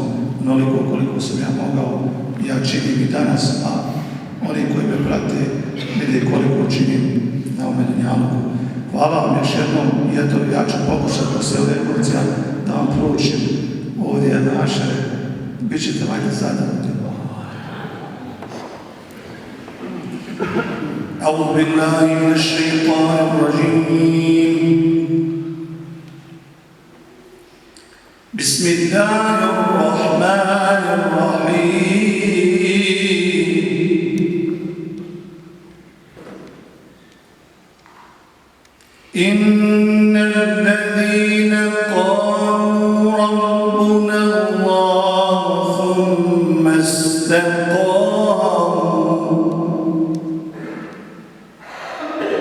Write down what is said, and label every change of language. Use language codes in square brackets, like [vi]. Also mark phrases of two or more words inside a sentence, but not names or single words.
[bs] Onoliko koliko sam ja mogao, ja činim i danas, a oni koji me prate vide koliko činim na ovome dunjaluku. Hvala vam još jednom i eto, ja ću pokušati posle ove emocija da vam proučim ovdje naše. Bićete valjda zadovoljni. [ar] أعوذ بالله من الشيطان الرجيم. بسم الله الرحمن الرحيم إن الذين قالوا ربنا الله ثم استقاموا